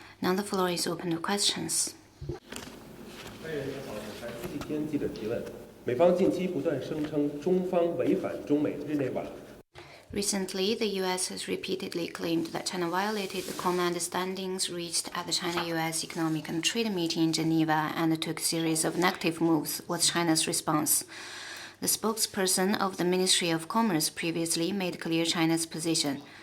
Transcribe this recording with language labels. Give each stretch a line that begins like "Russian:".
English: Now the floor is open to questions.
Chinese: 第10天记者提问：美方近期不断声称中方违反中美日内瓦。
English: Recently, the U.S. has repeatedly claimed that China violated the common understandings reached at the China-U.S. Economic and Trade Meeting in Geneva and took a series of negative moves. What's China's response? The spokesperson of the Ministry of Commerce previously made clear China's position.